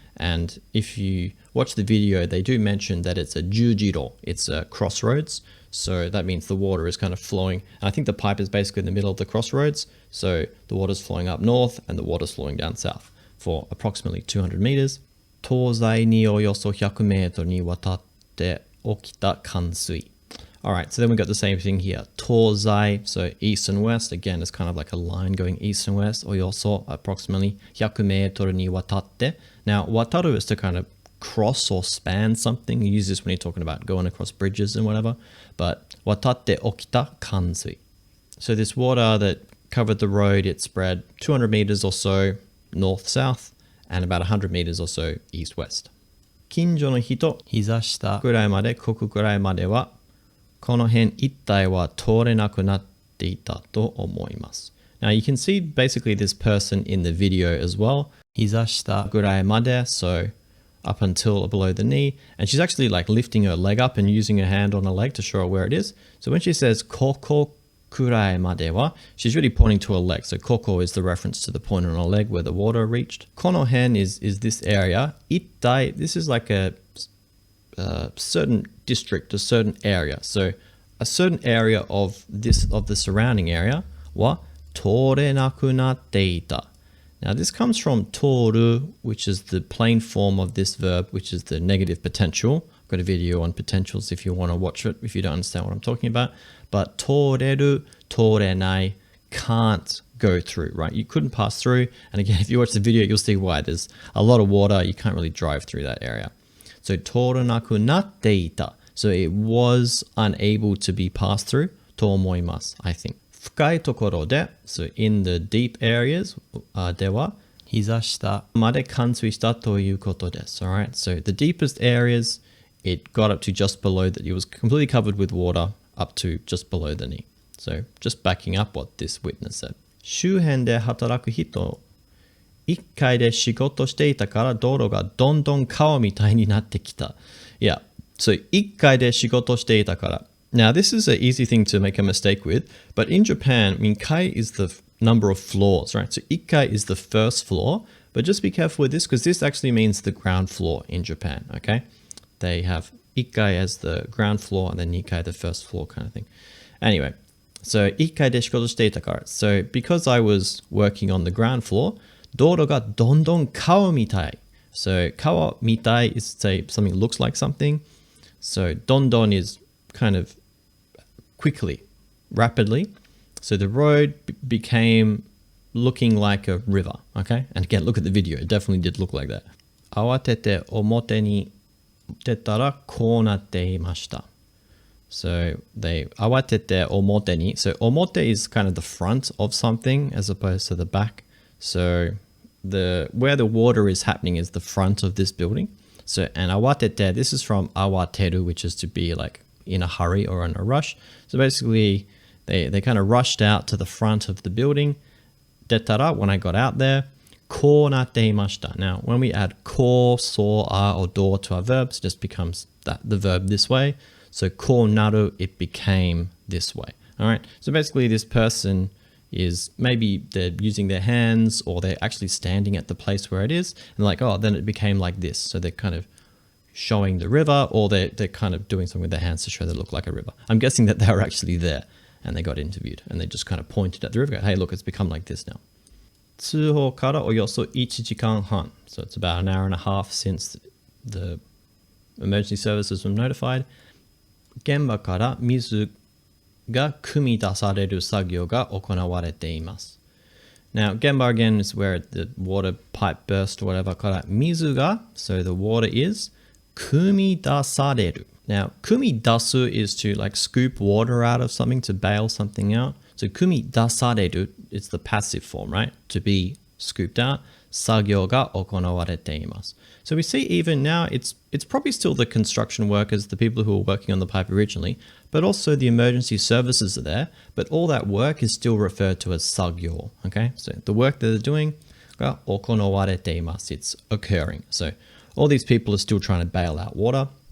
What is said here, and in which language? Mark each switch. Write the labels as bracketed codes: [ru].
[en] And if you watch the video, they do mention that it's a jujiro, it's a crossroads. So that means the water is kind of flowing. And I think the pipe is basically in the middle of the crossroads. So the water's flowing up north and the water's flowing down south for approximately 200 meters. [ja] 東西におよそ100メートルにわたって起きた冠水. [en] Alright, so then we got the same thing here. 東西, so east and west. Again, it's kind of like a line going east and west. [ja] およそ approximately 100メートルにわたって. [en] Now, wataru is to kind of cross or span something. You use this when you're talking about going across bridges and whatever. But watatte okita kansui. So this water that covered the road, it spread 200 meters or so north-south and about 100 meters or so east-west. [ja] 近所の人、膝下くらいまで、ここくらいまでは、この辺一帯は通れなくなっていたと思います。 [en] Now you can see basically this person in the video as well. [ja] 膝下くらいまで, [en] so up until below the knee, and she's actually like lifting her leg up and using her hand on her leg to show her where it is. So when she says koko kurai made wa, she's really pointing to her leg. So koko is the reference to the point on her leg where the water reached. Kono hen is this area. Ittai, this is like a certain district, a certain area. So a certain area of the surrounding area wa torenaku natte ita. Now this comes from toru, which is the plain form of this verb, which is the negative potential. I've got a video on potentials if you want to watch it, if you don't understand what I'm talking about. But toreru, torenai, can't go through, right? You couldn't pass through. And again, if you watch the video, you'll see why. There's a lot of water. You can't really drive through that area. So torenaku natte ita. So it was unable to be passed through. To omoimasu, I think. [ja] 深いところで, [en] so in the deep areas [ja] では膝下まで冠水したということです. [en] Alright, so the deepest areas, it got up to just below that. It was completely covered with water up to just below the knee. So just backing up what this witness said. [ja] 周辺で働く人、1階で仕事していたから道路がどんどん川みたいになってきた. Yeah, so 1階で仕事していたから. [en] Now, this is an easy thing to make a mistake with, but in Japan, kai is the number of floors, right? So ikkai is the first floor, but just be careful with this because this actually means the ground floor in Japan, okay? They have ikkai as the ground floor and then nikai the first floor kind of thing. Anyway, so ikkai de shikoto shite ita kara. So because I was working on the ground floor, doro ga dondon kawa mitai. So kawa mitai is say something looks like something. So dondon is kind of quickly, rapidly. So the road became looking like a river, okay? And again, look at the video. It definitely did look like that. [ja] 慌てて表に出たらこうなっていました. So they 慌てて表に. [en] So omote is kind of the front of something as opposed to the back. So where the water is happening is the front of this building. So, and awatete, this is from awateru, which is to be like in a hurry or in a rush. So basically, they kind of rushed out to the front of the building. Detara, when I got out there, ko natte imashita. Now, when we add ko, so, a, or do to our verbs, it just becomes the verb this way. So ko naru, it became this way. All right. So basically, this person is maybe they're using their hands or they're actually standing at the place where it is and like, oh, then it became like this. So they're kind of showing the river or they're kind of doing something with their hands to show they look like a river. I'm guessing that they were actually there and they got interviewed and they just kind of pointed at the river. Hey, look, it's become like this now. [ja] 通報からおよそ1時間半. [en] So it's about an hour and a half since the emergency services were notified. [ja] 現場から水が汲み出される作業が行われています。 [en] Now, genba again is where the water pipe burst or whatever. [ja] から水が, [en] so the water is 汲み出される. Now, 汲み出す is to like scoop water out of something, to bail something out. So 汲み出される, it's the passive form, right? To be scooped out. [ja] 作業が行われています. [en] So we see even now, it's probably still the construction workers, the people who were working on the pipe originally, but also the emergency services are there, but all that work is still referred to as 作業, okay? So the work that they're doing [ja] が行われています. [en] It's occurring. So all these people are still trying to bail out water.